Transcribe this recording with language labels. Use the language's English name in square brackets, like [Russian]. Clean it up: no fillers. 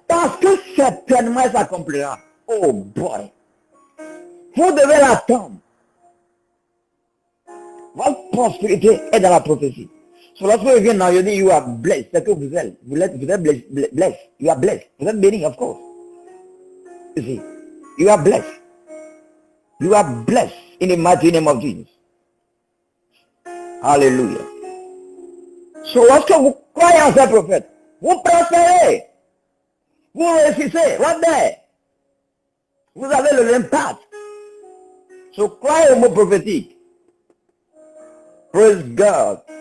[French] Parce que certainement elle s'accomplira. Oh boy. Vous devez l'attendre. Votre prospérité est dans la prophétie. So lorsque vous venez dans, je dis, you are blessed. C'est que vous êtes blessed. You are blessed. Vous êtes béni, of course. [English] You see, you are blessed. You are blessed in the mighty name of Jesus. Hallelujah. [French] So lorsque vous croyez en ces prophètes, vous prospérez. Vous réussissez. Right there. Vous avez l'impact. So croyez au mot prophétique. Praise God.